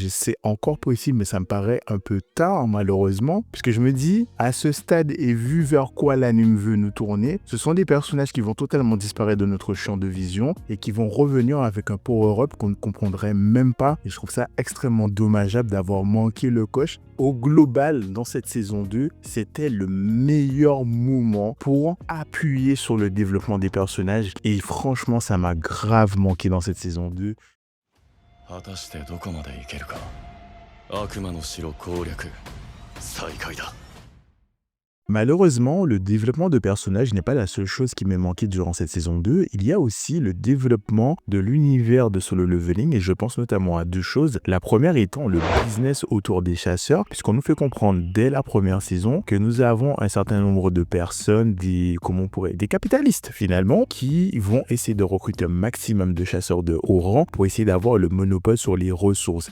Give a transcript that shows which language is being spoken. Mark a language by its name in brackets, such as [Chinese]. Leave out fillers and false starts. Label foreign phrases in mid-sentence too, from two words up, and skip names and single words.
[French] C'est encore possible, mais ça me paraît un peu tard malheureusement, puisque je me dis, à ce stade et vu vers quoi l'anime veut nous tourner, ce sont des personnages qui vont totalement disparaître de notre champ de vision et qui vont revenir avec un power-up qu'on ne comprendrait même pas. Et je trouve ça extrêmement dommageable d'avoir manqué le coche. Au global, dans cette saison 2, c'était le meilleur moment pour appuyer sur le développement des personnages. Et franchement, ça m'a grave manqué dans cette saison 2. [Japanese] 果たしてどこまでいけるか。悪魔の城攻略再開だ。 [French] Malheureusement, le développement de personnages n'est pas la seule chose qui m'est manqué durant cette saison 2. Il y a aussi le développement de l'univers de Solo Leveling et je pense notamment à deux choses. La première étant le business autour des chasseurs, puisqu'on nous fait comprendre dès la première saison que nous avons un certain nombre de personnes, des capitalistes finalement, qui vont essayer de recruter un maximum de chasseurs de haut rang pour essayer d'avoir le monopole sur les ressources.